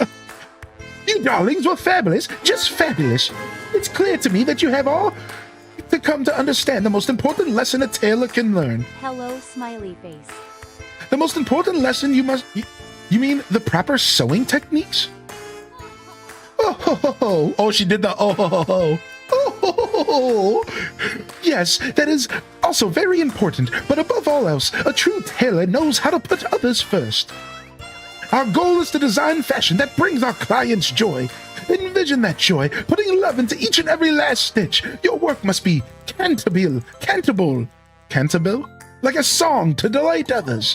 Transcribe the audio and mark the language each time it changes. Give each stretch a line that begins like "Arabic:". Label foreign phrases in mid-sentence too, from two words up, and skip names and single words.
English: You darlings were fabulous, just fabulous. It's clear to me that you have all to come to understand the most important lesson a tailor can learn. Hello, smiley face. The most important lesson you mean the proper sewing techniques? Oh, ho, ho, ho. Oh, she did the oh, ho, ho, ho. Oh, ho, ho, ho. Yes, that is also very important, but above all else, a true tailor knows how to put others first. Our goal is to design fashion that brings our clients joy. Envision that joy, putting love into each and every last stitch. Your work must be cantable, like a song to delight others.